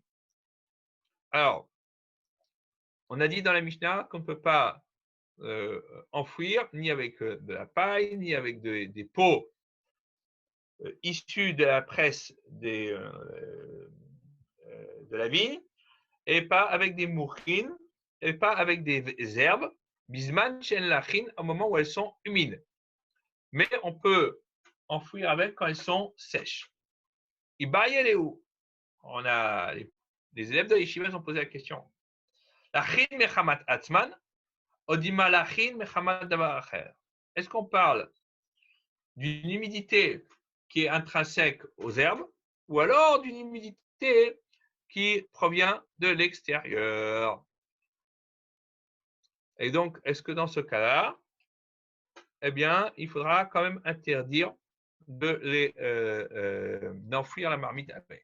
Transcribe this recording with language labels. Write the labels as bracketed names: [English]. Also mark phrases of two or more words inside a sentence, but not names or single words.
[French] Alors, on a dit dans la Mishnah qu'on ne peut pas enfouir ni avec de la paille, ni avec des pots issus de la presse de la vigne, et pas avec des mourchines, et pas avec des herbes, [Hebrew] בזמן שהן לחין, [French] au moment où elles sont humides. Mais on peut enfouir avec quand elles sont sèches. Ibaye où on a les élèves de l'Yeshiva ont posé la question. [Hebrew] לחין מחמת עצמן, או דילמא לחין מחמת דבר אחר. [French] Est-ce qu'on parle d'une humidité qui est intrinsèque aux herbes ou alors d'une humidité qui provient de l'extérieur? Et donc, est-ce que dans ce cas-là, eh bien, il faudra quand même interdire d'enfouir la marmite avec?